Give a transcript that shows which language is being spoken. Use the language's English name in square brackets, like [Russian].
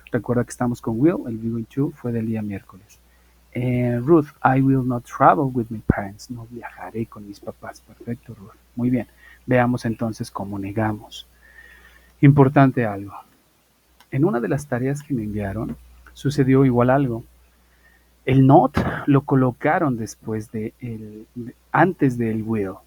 [Spanish] Recuerda que estamos con will. El going to fue del día miércoles. [English] Ruth, I will not travel with my parents. [Spanish] No viajaré con mis papás. Perfecto, Ruth. Muy bien. Veamos entonces cómo negamos. Importante algo. En una de las tareas que me enviaron, sucedió igual algo. El not lo colocaron después antes del will.